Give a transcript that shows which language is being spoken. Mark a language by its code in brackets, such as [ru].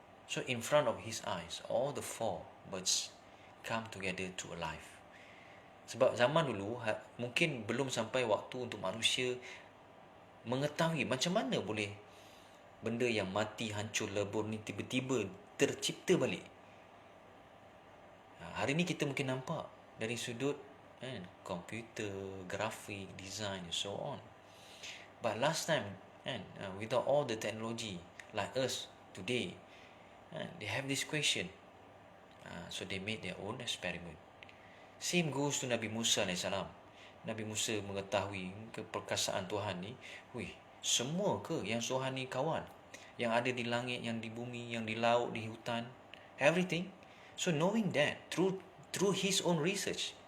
[en] So in front of his eyes, all the 4 birds come together to alive. [ms] Sebab zaman dulu mungkin belum sampai waktu untuk manusia mengetahui macam mana boleh benda yang mati, hancur, lebur ni tiba-tiba tercipta balik. Hari ni kita mungkin nampak dari sudut komputer, grafik, [en] design and so on. But last time without all the technology like us today, they have this question. So they made their own experiment. Same goes to [ms] Nabi Musa AS. Nabi Musa mengetahui keperkasaan Tuhan ni. Semua ke yang Tuhan ni kawan? Yang ada di langit, yang di bumi, yang di laut, di hutan, everything. [en] So knowing that through his own research.